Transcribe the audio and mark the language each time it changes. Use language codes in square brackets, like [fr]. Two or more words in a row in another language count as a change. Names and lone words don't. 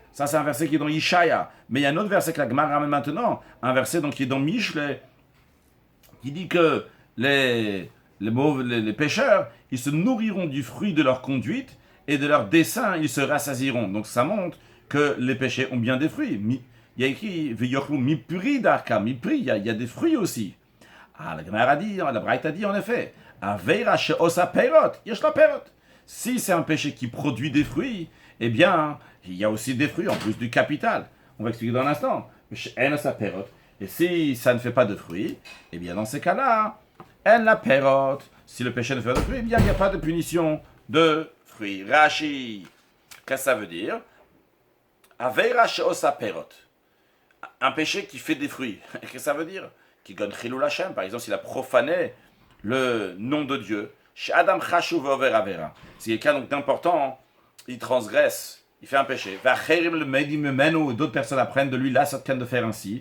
[fr] Ça, c'est un verset qui est dans Ishaya. Mais il y a un autre verset que la Gemara ramène maintenant, un verset donc, qui est dans Mishle, qui dit que les pécheurs, ils se nourriront du fruit de leur conduite, et de leur dessein, ils se rassasiront. Donc ça montre que les péchés ont bien des fruits. Il y a écrit, [he] מפרי דרכה מפרי, [fr] il y a des fruits aussi. Ah, la Gemara dit, la Braïta dit en effet, [he] עבירה שעושה פירות יש לה פירות. [fr] Si c'est un péché qui produit des fruits, eh bien, il y a aussi des fruits en plus du capital. On va expliquer dans un instant. Et si ça ne fait pas de fruits, eh bien, dans ces cas-là, [he] אין לה פירות. [fr] Si le péché ne fait pas de fruits, eh bien, il n'y a pas de punition de fruits. Rashi, qu'est-ce que ça veut dire? [he] עבירה שעושה פירות. [fr] Un péché qui fait des fruits. Qu'est-ce que ça veut dire? Qui donne [he] חילול השם. [fr] Par exemple, s'il a profané le nom de Dieu. [he] אדם חשוב עובר עבירה. [fr] Si quelqu'un donc d'important, il transgresse, il fait un péché. [he] ואחרים לומדים ממנו, [fr] d'autres personnes apprennent de lui là, ça de faire ainsi.